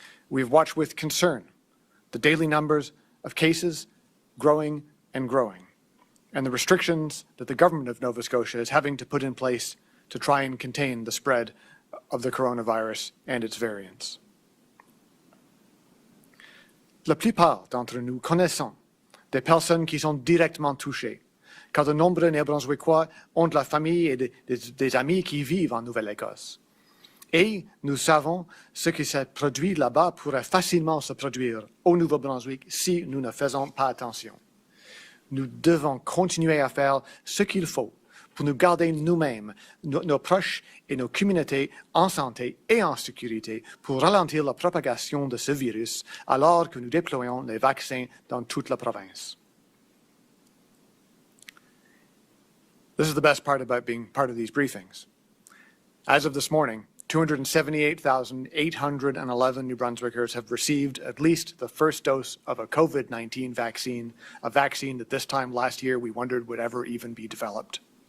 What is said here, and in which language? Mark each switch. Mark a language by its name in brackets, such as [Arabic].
[English] We've watched with concern the daily numbers of cases growing and growing, and the restrictions that the government of Nova Scotia is having to put in place to try and contain the spread of the coronavirus and its variants. [French] La plupart d'entre nous connaissons des personnes qui sont directement touchées, car de nombreux Néo-Brunswickois ont de la famille et des amis qui vivent en Nouvelle-Écosse. Et nous savons ce qui se produit là-bas pourrait facilement se produire au Nouveau-Brunswick si nous ne faisons pas attention. Nous devons continuer à faire ce qu'il faut pour nous garder nous-mêmes, nos proches et nos communautés en santé et en sécurité pour ralentir la propagation de ce virus alors que nous déployons les vaccins dans toute la province. [English] This is the best part about being part of these briefings. As of this morning, 278,811 New Brunswickers have received at least the first dose of a COVID-19 vaccine, a vaccine that this time last year we wondered would ever even be developed.